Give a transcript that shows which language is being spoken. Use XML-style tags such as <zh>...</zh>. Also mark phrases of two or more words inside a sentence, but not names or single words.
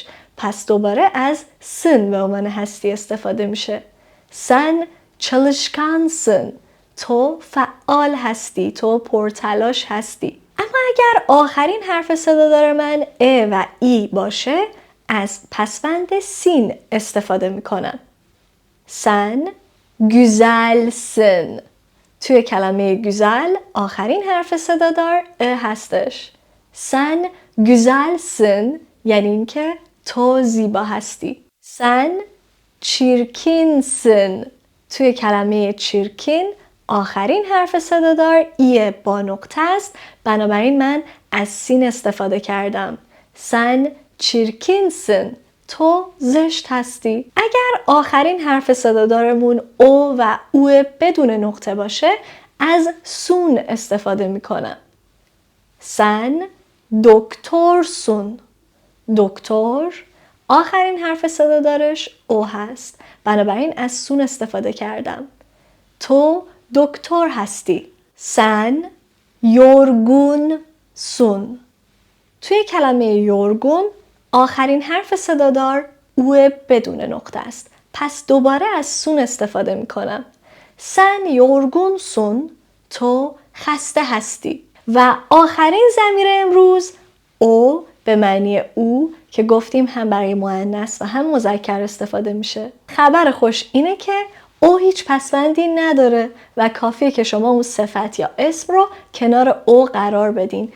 <fa>پس دوباره از سن به عنوان هستی استفاده میشه.</fa> <tr>sen çalışkansın.</tr> <fa>تو فعال هستی. تو پرتلاش هستی. اما اگر آخرین حرف صدادار من ا و ای باشه از پسوند سین استفاده میکنم.</fa> <tr>sen güzelsin.</tr> <fa>توی کلمه güzel آخرین حرف صدادار ا هستش.</fa> <tr>sen güzelsin</tr> <fa>یعنی اینکه تو زیبا هستی.</fa> <tr>sen çirkinsin.</tr> <fa>توی کلمه چیرکین آخرین حرف صدادار ای با نقطه است. بنابراین من از سین استفاده کردم.</fa> <tr>sen çirkinsin.</tr> <fa>تو زشت هستی. اگر آخرین حرف صدادارمون او و او بدون نقطه باشه از سون استفاده میکنم.</fa> <tr>sen doktorsun.</tr> <fa>دکتر آخرین حرف صدادارش او هست. بنابراین از سون استفاده کردم. تو دکتر هستی.</fa> <tr>sen yorgunsun.</tr> <fa>توی کلمه یورگون آخرین حرف صدادار او بدون نقطه است. پس دوباره از سون استفاده می کنم.</fa> <tr>sen yorgunsun.</tr> <fa>تو خسته هستی. و آخرین ضمیر امروز او به معنی او که گفتیم هم برای مؤنث و هم مذکر استفاده میشه. خبر خوش اینه که او هیچ پسوندی نداره و کافیه که شما اون صفت یا اسم رو کنار او قرار بدین.</fa>